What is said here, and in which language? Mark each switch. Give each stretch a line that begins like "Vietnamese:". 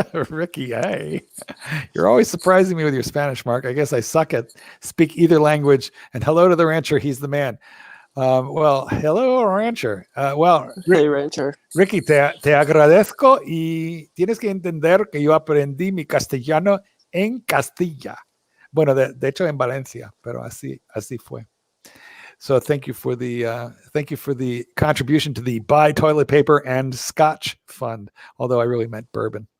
English: Ricky, hey, you're always surprising me with your Spanish, Mark. I guess I suck at speak either language. And hello to the rancher. He's the man. Well, hello, rancher. Hey, rancher.
Spanish: Ricky, te agradezco y tienes que entender que yo aprendí mi castellano en Castilla. Bueno, de hecho en Valencia, pero así fue.
English: So thank you for the contribution to the buy toilet paper and scotch fund. Although I really meant bourbon.